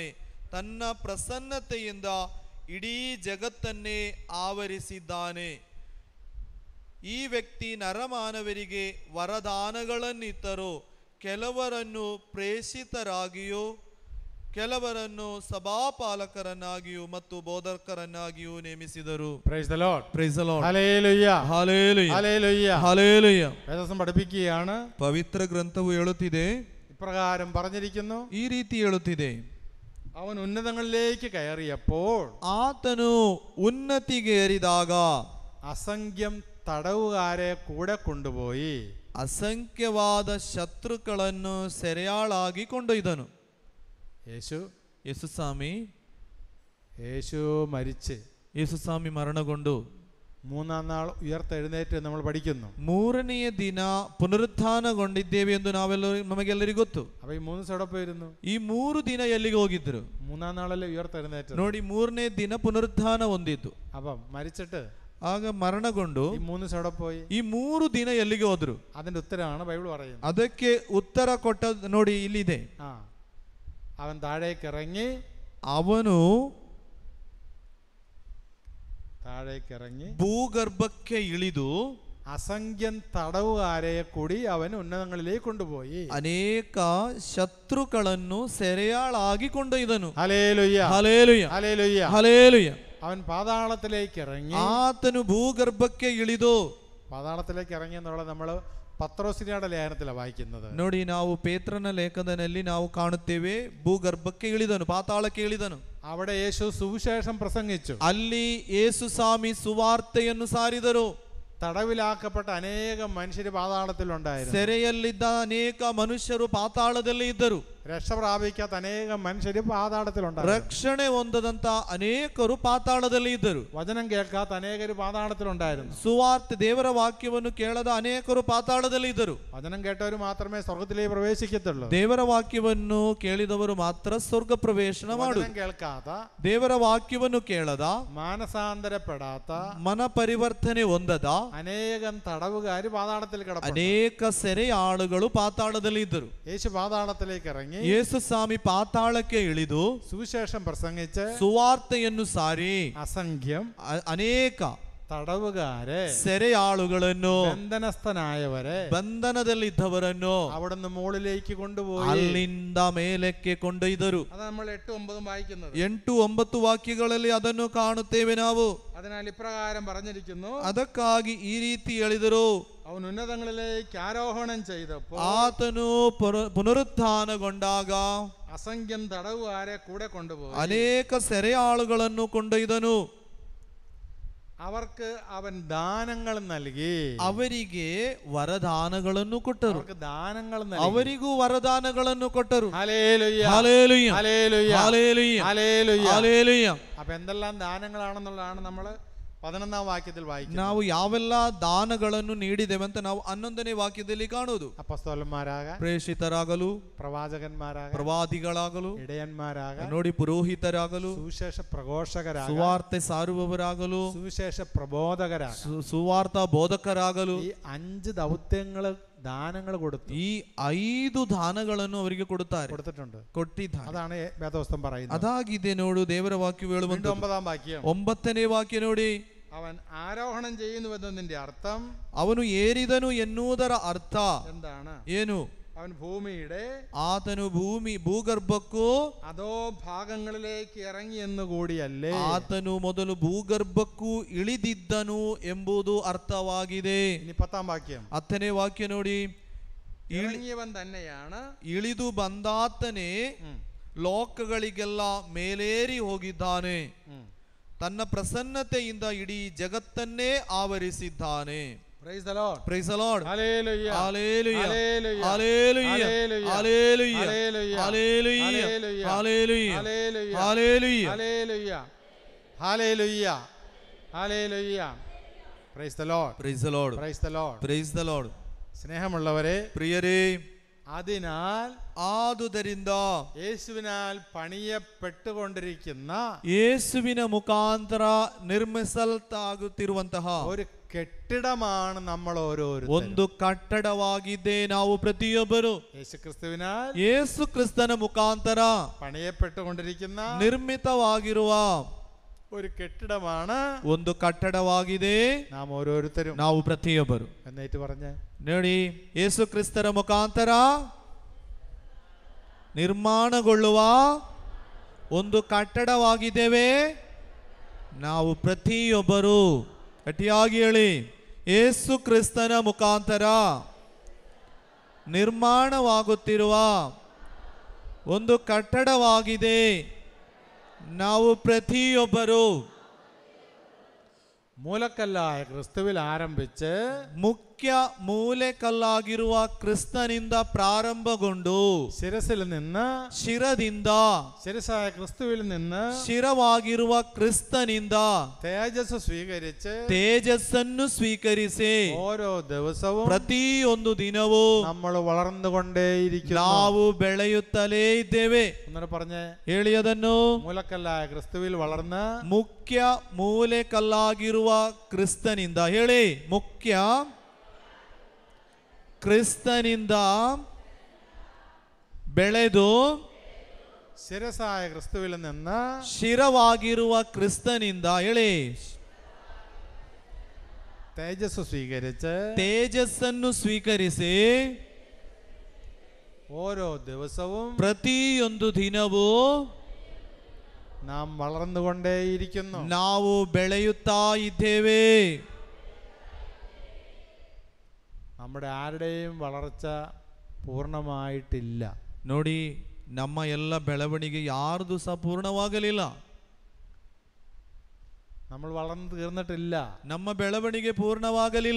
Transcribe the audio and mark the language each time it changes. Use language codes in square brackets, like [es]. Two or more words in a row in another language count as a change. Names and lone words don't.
[kn] ತನ್ನ ಪ್ರಸನ್ನತೆಯಿಂದ ಇಡೀ ಜಗತ್ತನ್ನೇ ಆವರಿಸಿದ್ದಾನೆ. ಈ ವ್ಯಕ್ತಿ ನರಮಾನವರಿಗೆ ವರದಾನಗಳನ್ನಿತ್ತರು. ಕೆಲವರನ್ನು ಪ್ರೇಷಿತರಾಗಿಯೂ ಕೆಲವರನ್ನು ಸಭಾಪಾಲಕರನ್ನಾಗಿಯೂ ಮತ್ತು ಬೋಧಕರನ್ನಾಗಿಯೂ ನೇಮಿಸಿದರು. [en] Praise the Lord. Praise the Lord. [ml] ഹല്ലേലൂയ. ഹല്ലേലൂയ. ഹല്ലേലൂയ. ഹല്ലേലൂയ. വേദപുസ്തകം പഠിപ്പിക്കുകയാണ്. [kn] ಪವಿತ್ರ ಗ್ರಂಥವು ಹೇಳುತ್ತಿದೆ, [ml] ഇപ്രകാരം പറഞ്ഞിരിക്കുന്നു, [kn] ಈ ರೀತಿ ಹೇಳುತ್ತಿದೆ, [ml] അവൻ ഉന്നതങ്ങളിലേക്ക് കയറിയപ്പോൾ [kn] ಆತನು ಉನ್ನತಿಗೇರಿದಾಗ [ml] അസംഖ്യം തടവുകാരെ കൂടെ കൊണ്ടുപോയി [kn] ಅಸಂಖ್ಯವಾದ ಶತ್ರುಗಳನ್ನು ಸೆರೆಯಾಳಾಗಿ ಕೊಂಡೊಯ್ದನು. [ml] യേശുസ്വാമി മരിച്ച് [kn] ಯೇಸುಸ್ವಾಮಿ ಮರಣಗೊಂಡು [ml] മൂന്നാം നാൾ ഉയർത്തെഴുന്നേറ്റ് നമ്മൾ പഠിക്കുന്നു. [kn] ಮೂರನೆಯ ದಿನ ಪುನರುತ್ಥಾನಗೊಂಡಿದ್ದೇವೆ ಎಂದು ನಮಗೆಲ್ಲರಿಗೂ ಗೊತ್ತು. [ml] അപ്പൊ ഈ 3 ദിവസം പോയിരുന്നു. [kn] ಈ 3 ದಿನ ಎಲ್ಲಿಗೆ ಹೋಗಿದ್ರು? [ml] മൂന്നാം നാളല്ലേ ഉയർത്തെഴുന്നേറ്റ്. [kn] ನೋಡಿ, 3ನೇ ದಿನ ಪುನರುತ್ಥಾನ ಹೊಂದಿದ್ದು. [ml] അപ്പം മരിച്ചിട്ട് [kn] ಆಗ ಮರಣಗೊಂಡು [ml] ഈ 3 ദിവസം പോയി. [kn] ಈ 3 ದಿನ ಎಲ್ಲಿಗೆ ಹೋದ್ರು? [ml] അതിന്റെ ഉത്തരമാണ് ബൈബിൾ പറയുന്നത്. [kn] ಅದಕ್ಕೆ ಉತ್ತರ ಕೊಟ್ಟ ನೋಡಿ ಇಲ್ಲಿದೆ. [ml] അവൻ താഴേക്ക് ഇറങ്ങി [kn] ಭೂಗರ್ಭಕ್ಕೆ ಇಳಿದು [ml] അസംഖ്യം തടവുകാരെ കൂടി അവൻ ഉന്നതങ്ങളിലേക്ക് കൊണ്ടുപോയി. [kn] ಅನೇಕ ಶತ್ರುಗಳನ್ನು ಸೆರೆಯಾಳಾಗಿ ಕೊಂಡೊಯ್ದನು. [ml] ഹല്ലേലൂയ. ഹല്ലേലൂയ. ഹല്ലേലൂയ. ഹല്ലേലൂയ. അവൻ പാതാളത്തിലേക്ക് ഇറങ്ങി. [kn] ಆತನು ಭೂಗರ್ಭಕ್ಕೆ ಇಳಿದು. [ml] പാതാളത്തിലേക്ക് ഇറങ്ങി എന്നുള്ളത് നമ്മൾ പത്രോസിന്റെ ലേഖനത്തിലാണ് വായിക്കുന്നത്. [kn] ನೋಡಿ, ನಾವು ಪೇತ್ರನ ಲೇಖನದಲ್ಲಿ ನಾವು ಕಾಣುತ್ತೇವೆ, ಭೂಗರ್ಭಕ್ಕೆ ಇಳಿದನು, ಪಾತಾಳಕ್ಕೆ ಇಳಿದನು. [ml] അവിടെ യേശു സുവിശേഷം പ്രസംഗിച്ചു. [kn] ಅಲ್ಲಿ ಯೇಸು ಸ್ವಾಮಿ ಸುವಾರ್ತೆಯನ್ನು ಸಾರಿದರು. [ml] തടവിലാക്കപ്പെട്ട അനേകം മനുഷ്യർ പാതാളത്തിലുണ്ടായിരുന്നു. [kn] ಸೆರೆಯಲ್ಲಿದ್ದ ಅನೇಕ ಮನುಷ್ಯರು ಪಾತಾಳದಲ್ಲಿ ಇದ್ದರು. [ml] രക്ഷ പ്രാപിക്കാത്ത അനേകം മനുഷ്യർ പാതാളത്തിലുണ്ടായിരുന്നു. [kn] ರಕ್ಷಣೆ ಹೊಂದದಂತ ಅನೇಕರು ಪಾತಾಳದಲ್ಲಿ ಇದ್ದರು. [ml] വചനം കേൾക്കാത്ത അനേകർ പാതാളത്തിലുണ്ടായിരുന്നു. [kn] ಸುವಾರ್ತೆ ದೇವರ ವಾಕ್ಯವನ್ನು ಕೇಳದ ಅನೇಕರು ಪಾತಾಳದಲ್ಲಿ ಇದ್ದರು. [ml] വചനം കേട്ടവർ മാത്രമേ സ്വർഗ്ഗത്തിലേക്ക് പ്രവേശിക്കത്തുള്ളൂ. [kn] ದೇವರ ವಾಕ್ಯವನ್ನು ಕೇಳಿದವರು ಮಾತ್ರ ಸ್ವರ್ಗ ಪ್ರವೇಶನ ಮಾಡುವುದು. [ml] വചനം കേൾക്കാത്ത, [kn] ದೇವರ ವಾಕ್ಯವನ್ನು ಕೇಳದ, [ml] മാനസാന്തരപ്പെടാത്ത, [kn] ಮನ ಪರಿವರ್ತನೆ ಹೊಂದದ [ml] അനേകം തടവുകാർ പാതാളത്തിൽ കിടപ്പുണ്ട്. [kn] ಅನೇಕ ಸೆರೆಯಾಳುಗಳು ಪಾತಾಳದಲ್ಲಿ ಇದ್ದರು. [ml] യേശു പാതാളത്തിലേക്ക് ഇറങ്ങി. [kn] ಯೇಸು ಸ್ವಾಮಿ ಪಾತಾಳಕ್ಕೆ ಇಳಿದು [ml] സുവിശേഷം പ്രസംഗിച്ച് [kn] ಸುವಾರ್ತೆಯನ್ನು ಸಾರಿ [ml] അസംഖ്യം [kn] ಅನೇಕ [ml] തടവുകാരെ, [kn] ಸೆರೆಯಾಳುಗಳನ್ನು, [ml] ബന്ധനസ്ഥനായവരെ, [kn] ಬಂಧನದಲ್ಲಿದ್ದವರನ್ನು [ml] അവിടുന്ന് മുകളിലേക്ക് കൊണ്ടുപോയി. [kn] ಅಲ್ಲಿಂದ ಮೇಲಕ್ಕೆ ಕೊಂಡೊಯ್ದರು. [ml] അത് നമ്മൾ 8-9 വായിക്കുന്നത്. [kn] 8-9 ವಾಕ್ಯಗಳಲ್ಲಿ ಅದನ್ನು ಕಾಣುತ್ತೇವೆ ನಾವು. [ml] അതിനാൽ ഇപ്രകാരം പറഞ്ഞിരിക്കുന്നു, [kn] ಅದಕ್ಕಾಗಿ ಈ ರೀತಿ ಹೇಳಿದರು, [ml] അവൻ ഉന്നതങ്ങളിലേക്ക് ആരോഹണം ചെയ്തപ്പോൾ [kn] ಆತನು ಪುನರುತ್ಥಾನಗೊಂಡಾಗ [ml] അസംഖ്യം തടവുകാരെ കൂടെ കൊണ്ടുപോയി. [kn] ಅನೇಕ ಸೆರೆಯಾಳುಗಳನ್ನು ಕೊಂಡೊಯ್ದನು. [ml] അവർക്ക് അവൻ ദാനങ്ങൾ നൽകി. [kn] ಅವರಿಗೆ ವರದಾನಗಳನ್ನು ಕೊಟ್ಟರು. [ml] ദാനങ്ങൾ [kn] ಅವರಿಗೂ ವರದಾನಗಳನ್ನು ಕೊಟ್ಟರು. [ml] ഹല്ലേലൂയ. ഹല്ലേലൂയ. ഹല്ലേലൂയ. ഹല്ലേലൂയ. ഹല്ലേലൂയ. ഹല്ലേലൂയ. അപ്പൊ എന്തെല്ലാം ദാനങ്ങളാണെന്നുള്ളതാണ് നമ്മൾ 11ാം വാക്യത്തിൽ വായിക്കുന്നത്. [kn] ನಾವು ಯಾವೆಲ್ಲ ದಾನಗಳನ್ನು ನೀಡಿದೆವೆ ಅಂತ ನಾವು 11ನೇ ವಾಕ್ಯದಲ್ಲಿ ಕಾಣುವುದು. [ml] അപ്പോസ്തലന്മാരാകാൻ, [kn] ಪ್ರೇಷಿತರಾಗಲು, [ml] പ്രവാചകന്മാരാകാൻ, [kn] ಪ್ರವಾದಿಗಳಾಗಲು, [ml] ഇടയന്മാരാകാൻ, [kn] ನೋಡಿ ಪುರೋಹಿತರಾಗಲು, [ml] സുവിശേഷ പ്രഘോഷകരാകാൻ, [kn] ಸುವಾರ್ತೆ ಸಾರುವವರಾಗಲು, [ml] സുവിശേഷ പ്രബോധകരാകാൻ, [kn] ಸುವಾರ್ತ ಬೋಧಕರಾಗಲು [ml] ഈ 5 ദൗത്യങ്ങൾ ദാനങ്ങൾ കൊടുത്തു. [kn] ಈ 5 ದಾನಗಳನ್ನು ಅವರಿಗೆ [ml] കൊടുത്തിട്ടുണ്ട്. [kn] ಕೊಟ್ಟಿದ್ದಾರೆ. [ml] അതാണ് വേദപുസ്തകം പറയുന്നത്. [kn] ಅದಾಗಿದೆ ನೋಡು ದೇವರ ವಾಕ್ಯ ಹೇಳುವಂತ [ml] 9ാം വാക്യം. [kn] 9ನೇ ವಾಕ್ಯ ನೋಡಿ, [ml] അവൻ ആരോഹണം ചെയ്യുന്നുവെന്നതിന്റെ അർത്ഥം, [kn] ಅವನು ಏರಿದನು ಎನ್ನುವುದರ ಅರ್ಥ [ml] എന്താണ്? [kn] ಏನು? [ml] അവൻ ഭൂമിയുടെ, [kn] ಆತನು ಭೂಗರ್ಭಕ್ಕೂ [ml] അതോ ഭാഗങ്ങളിലേക്ക് ഇറങ്ങി എന്ന് കൂടിയല്ലേ? [kn] ಆತನು ಮೊದಲು ಭೂಗರ್ಭಕ್ಕೂ ಇಳಿದಿದ್ದನು ಎಂಬುದು ಅರ್ಥವಾಗಿದೆ. [ml] ഇനി 10ാം വാക്യം. [kn] 10ನೇ ವಾಕ್ಯ ನೋಡಿ, [ml] ഇറങ്ങിയവൻ തന്നെയാണ്, [kn] ಇಳಿದು ಬಂದಾತನೇ ಲೋಕಗಳಿಗೆಲ್ಲ ಮೇಲೇರಿ ಹೋಗಿದ್ದಾನೆ, ತನ್ನ ಪ್ರಸನ್ನತೆಯಿಂದ ಇಡೀ ಜಗತ್ತನ್ನೇ ಆವರಿಸಿದ್ದಾನೆ. [en] Praise the Lord. Praise the Lord. Hallelujah. Hallelujah. Hallelujah. Hallelujah. Hallelujah. Hallelujah. Hallelujah. Hallelujah. Hallelujah. Hallelujah. Hallelujah. Hallelujah. Hallelujah. Hallelujah. Hallelujah. Praise the Lord. Praise the Lord. Praise the Lord. Praise the Lord. [ml] സ്നേഹമുള്ളവരെ, പ്രിയരേ, അതിനാൽ [kn] ಆದುದರಿಂದ [ml] യേശുവിനാൽ പണിയപ്പെട്ടുകൊണ്ടിരിക്കുന്ന [kn] ಯೇಸುವಿನ ಮುಖಾಂತರ ನಿರ್ಮಿಸಲ್ತಾಗುತ್ತಿರುವಂತಹ [ml] ഒരു കെട്ടിടമാണ് നമ്മൾ ഓരോരുത്തരും. [kn] ಒಂದು ಕಟ್ಟಡವಾಗಿದ್ದೇ ನಾವು ಪ್ರತಿಯೊಬ್ಬರು [ml] യേശുക്രിസ്തുവിനാൽ [kn] ಯೇಸು ಕ್ರಿಸ್ತನ ಮುಖಾಂತರ [ml] പണിയപ്പെട്ടുകൊണ്ടിരിക്കുന്ന [kn] ನಿರ್ಮಿತವಾಗಿರುವ [ml] ഒരു കെട്ടിടമാണ്, [kn] ಒಂದು ಕಟ್ಟಡವಾಗಿದೆ. [ml] നാം ഓരോരുത്തരും. [kn] ನಾವು ಪ್ರತಿಯೊಬ್ಬರು [ml] എന്നേറ്റ് പറഞ്ഞ് [kn] ನೋಡಿ, ಯೇಸು ಕ್ರಿಸ್ತರ ಮುಖಾಂತರ ನಿರ್ಮಾಣಗೊಳ್ಳುವ ಒಂದು ಕಟ್ಟಡವಾಗಿದ್ದೇವೆ ನಾವು ಪ್ರತಿಯೊಬ್ಬರು. ಗಟ್ಟಿಯಾಗಿ ಹೇಳಿ, ಯೇಸು ಕ್ರಿಸ್ತನ ಮುಖಾಂತರ ನಿರ್ಮಾಣವಾಗುತ್ತಿರುವ ಒಂದು ಕಟ್ಟಡವಾಗಿದೆ ನಾವು ಪ್ರತಿಯೊಬ್ಬರು. [ml] മൂലക്കല്ലായ ക്രിസ്തുവിൽ ആരംഭിച്ച് [kn] ಮುಖ್ಯ ಮೂಲೆಕಲ್ಲಾಗಿರುವ ಕ್ರಿಸ್ತನಿಂದ ಪ್ರಾರಂಭಗೊಂಡು [ml] ശിരസിൽ നിന്ന് [kn] ಶಿರದಿಂದ [ml] ശിരസായ ക്രിസ്തുവിൽ നിന്ന് [kn] ಶಿರವಾಗಿರುವ ಕ್ರಿಸ್ತನಿಂದ [ml] തേജസ് സ്വീകരിച്ച് [kn] ತೇಜಸ್ಸನ್ನು ಸ್ವೀಕರಿಸಿ [ml] ഓരോ ദിവസവും [kn] ಪ್ರತಿಯೊಂದು ದಿನವೂ [ml] നമ്മൾ വളർന്നുകൊണ്ടേയിരിക്കുന്നു. [kn] ನಾವು ಬೆಳೆಯುತ್ತಲೇ ಇದ್ದೇವೆ. [ml] ഒന്നൂടെ പറഞ്ഞേ, [kn] ಹೇಳಿ ಅದನ್ನು. [ml] മൂലക്കല്ലായ ക്രിസ്തുവിൽ വളർന്ന് [kn] ಮುಖ್ಯ ಮೂಲೆಕಲ್ಲಾಗಿರುವ ಕ್ರಿಸ್ತನಿಂದ, ಹೇಳಿ, ಮುಖ್ಯ ಕ್ರಿಸ್ತನಿಂದ ಬೆಳೆದು [ml] ശിരസായ ക്രിസ്തുവിൽ നിന്ന് [kn] ಶಿರವಾಗಿರುವ ಕ್ರಿಸ್ತನಿಂದ, ಹೇಳಿ, [ml] തേജസ് സ്വീകരിച്ച് [kn] ತೇಜಸ್ಸನ್ನು ಸ್ವೀಕರಿಸಿ [ml] ഓരോ ദിവസവും [kn] ಪ್ರತಿಯೊಂದು ದಿನವೂ [ml] നാം വളർന്നുകൊണ്ടേയിരിക്കുന്നു. [kn] ನಾವು ಬೆಳೆಯುತ್ತಾ ಇದ್ದೇವೆ. [ml] നമ്മുടെ ആരുടെയും വളർച്ച പൂർണ്ണമായിട്ടില്ല. [kn] ನೋಡಿ, ನಮ್ಮ ಎಲ್ಲ ಬೆಳವಣಿಗೆ ಯಾರ್ದು ಸಹ ಪೂರ್ಣವಾಗಲಿಲ್ಲ. [ml] നമ്മൾ വളർന്നു തീർന്നിട്ടില്ല. [kn] ನಮ್ಮ ಬೆಳವಣಿಗೆ ಪೂರ್ಣವಾಗಲಿಲ್ಲ.